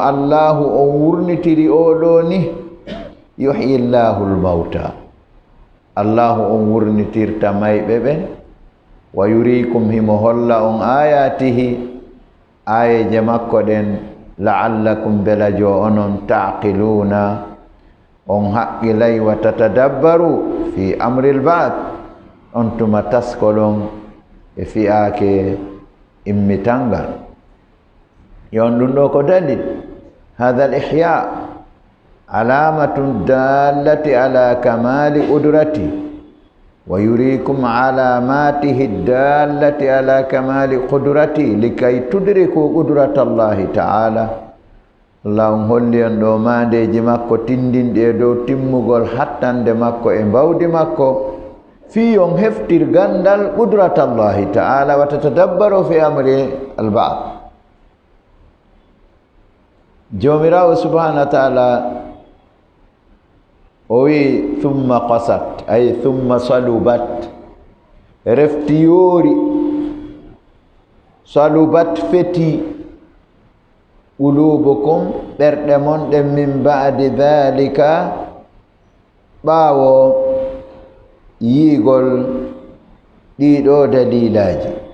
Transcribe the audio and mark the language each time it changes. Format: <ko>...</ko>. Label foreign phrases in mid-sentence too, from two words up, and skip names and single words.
<ff>Allahu o wurnitiri oɗo ni</ff> <ar>يحيي الله الموتى</ar> <ff>Allahu on wurnitirta mayɓe ɓen</ff> <ar>ويريكم</ar> <ff>himo holla on ayatihi ayeje makko ɗen la'allakum bela jo onon taqiluna on haqqilay</ff> <ar>وتتدبروا في أمر البعث</ar> <ff>on tuma taskolon e fi'ake immitangal. Yon ɗum ɗo ko dalil</ff> <ar>هذا الإحياء علامة دالة على كمال قدرته ويريكم علاماته الدالة على كمال قدرته لكي تدرك قدرة الله تعالى.</ar> <ff>Allah holli on ɗo mandeji makko tindinɗi e dow timmugol hattande makko e mbawdi makko fi on heftir gandal</ff> <ar>قدرة الله تعالى وتتدبروا في أمر البعث.</ar> <ff>Jomirawo</ff> <ar>سبحانه وتعالى</ar> <ff>o wi</ff> <ar>ثم قست أي ثم صلبت</ar> <ff>reftiyori salubat feti ulubukum ɓerɗe mon ɗen</ff> <ar>من بعد ذلك</ar> <ff>ɓaawo yiigol ɗiɗo dalilaji</ff>